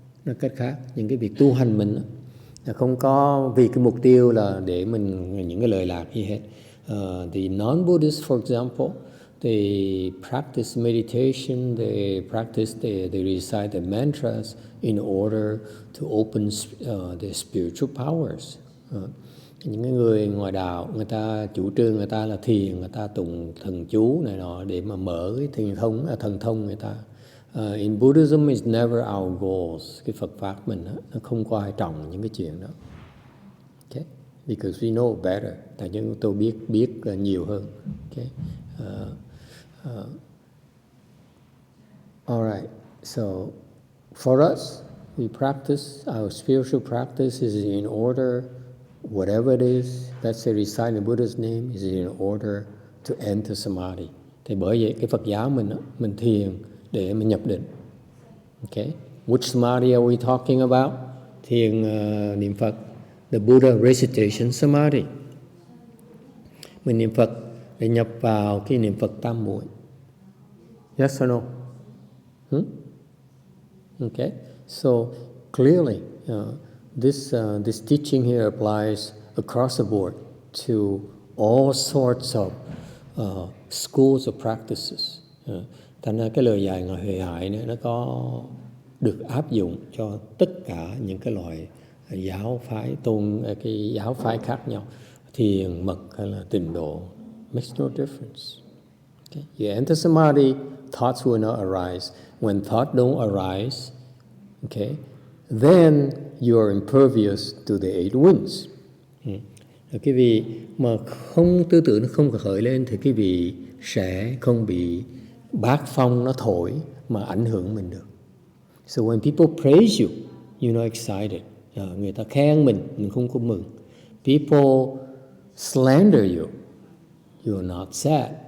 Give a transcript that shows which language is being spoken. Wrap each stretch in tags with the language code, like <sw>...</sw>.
<vi>Nói cách khác, những cái việc tu hành mình là không có vì cái mục tiêu là để mình những cái lợi lạc gì hết.</vi> <en>The non-Buddhists, for example, they practice meditation, they recite the mantras in order to open their spiritual powers.</en> <vi>Những cái người ngoài đạo, người ta chủ trương người ta là thiền, người ta tụng thần chú này nọ để mà mở cái thần thông người ta.</vi> <en>In Buddhism is never our goals.</en> <vi>Cái Phật pháp mình đó, nó không quan trọng những cái chuyện đó. Okay?</vi> <en>Because we know better.</en> <vi>Tại chúng tôi biết nhiều hơn.</vi> <en>Okay? All right. So For us, we practice, our spiritual practice is in order, whatever it is, let's say recite the Buddha's name, is in order to enter samadhi.</en> <vi>Thì bởi vậy cái Phật giáo mình thiền để mình nhập định.</vi> <en>Okay? Which samadhi are we talking about?</en> <vi>Thiền niệm Phật.</vi> <en>The Buddha recitation samadhi.</en> <vi>Mình niệm Phật để nhập vào cái niệm Phật tam muội.</vi> <en>Yes or no? Okay. So clearly, this teaching here applies across the board to all sorts of schools of practices.</en> <vi>Thành ra cái lời dạy Ngài HuiHai này nó có được áp dụng cho tất cả những cái loại giáo phái cái giáo phái khác nhau, thiền mật hay là tịnh độ,</vi> <en>makes no difference. Okay? You enter samadhi, thoughts will not arise. When thoughts don't arise, okay, then you are impervious to the eight winds.</en> <vi>Cái vị mà không tư tưởng nó không khởi lên thì cái vị sẽ không bị bát phong nó thổi mà ảnh hưởng mình được.</vi> <en>So when people praise you, you're not excited.</en> <vi>Người ta khen mình không có mừng.</vi> <en>People slander you, you're not sad.</en>